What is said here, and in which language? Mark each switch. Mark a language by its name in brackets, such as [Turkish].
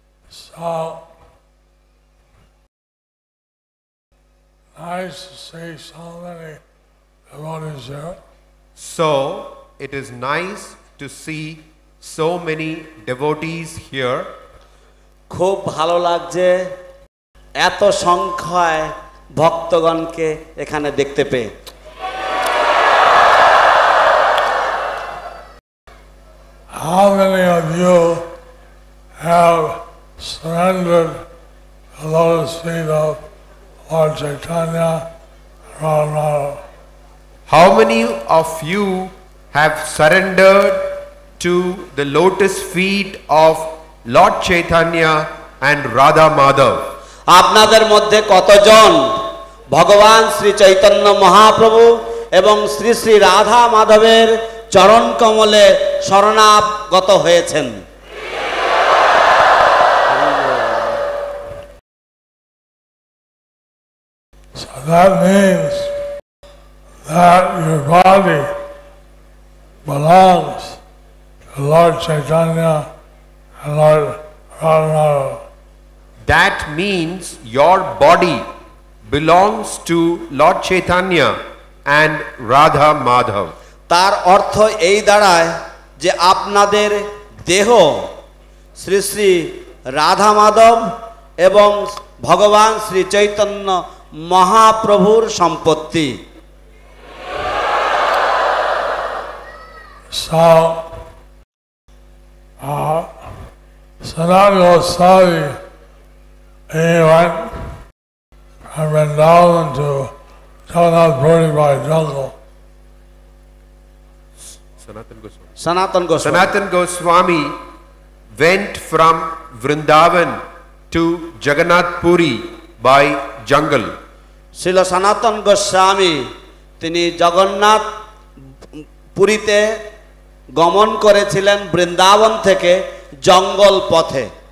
[English] So nice to see so many devotees here. So it is nice to see so many devotees here. [Bangla] খুব ভালো লাগছে এত সংখ্যায় ভক্তগণকে এখানে দেখতে পেয়ে। [English] How many of you have surrendered the lotus feet of Lord Chaitanya and Radharani? How many of you have surrendered to the lotus feet of Lord Chaitanya and Radha Madhav? [Bangla] আপনাদের মধ্যে কতজন ভগবান শ্রী চৈতন্য মহাপ্রভু এবং শ্রী শ্রী রাধা মাধবের চরণ কমলে শরণাগত হয়েছেন? [English] So that means that your body belongs to Lord Chaitanya and Lord Radharani. That means your body belongs to Lord Chaitanya and Radha Madhav. [Bangla] তার অর্থ এই দাঁড়ায় যে আপনাদের দেহ শ্রী শ্রী রাধা মাধব এবং ভগবান শ্রী চৈতন্য মহাপ্রভুর সম্পত্তি। [English] So, Sanatana Goswami, he went from Vrindavan to Jagannath Puri by jungle. Sanatana Goswami went from Vrindavan to Jagannath Puri by jungle. [Bangla] Srila সনাতন গোস্বামী তিনি জগন্নাথ পুরীতে গমন করেছিলেন বৃন্দাবন থেকে জঙ্গল পথে।